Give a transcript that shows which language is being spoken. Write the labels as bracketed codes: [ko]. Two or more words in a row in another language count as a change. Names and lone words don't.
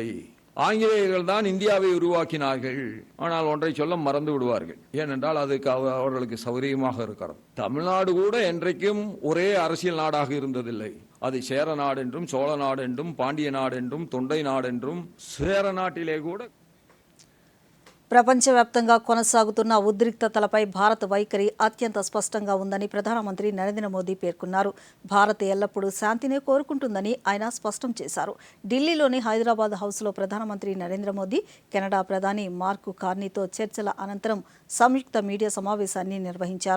[ta] ஆங்கிலேயர்கள் தான் இந்தியாவை உருவாக்கினார்கள். ஆனால் ஒன்றை சொல்ல மறந்து விடுவார்கள். ஏனென்றால் அதுக்கு அவர்களுக்கு சௌகரியமாக இருக்கிறது. தமிழ்நாடு கூட என்றைக்கும் ஒரே அரசியல் நாடாக இருந்ததில்லை. அது சேர நாடு என்றும், சோழ நாடு என்றும், பாண்டிய நாடு என்றும், தொண்டை நாடு என்றும், சேர நாட்டிலே கூட. [te] ప్రపంచవ్యాప్తంగా కొనసాగుతున్న ఉద్రిక్తతలపై భారత్ వైఖరి అత్యంత స్పష్టంగా ఉందని ప్రధానమంత్రి నరేంద్ర మోదీ పేర్కొన్నారు. భారత్ ఎల్లప్పుడూ శాంతినే కోరుకుంటుందని ఆయన స్పష్టం చేశారు. ఢిల్లీలోని హైదరాబాద్ హౌస్లో ప్రధానమంత్రి నరేంద్ర మోదీ కెనడా ప్రధాని మార్క్ కార్నీతో చర్చల అనంతరం సంయుక్త మీడియా సమావేశాన్ని నిర్వహించారు.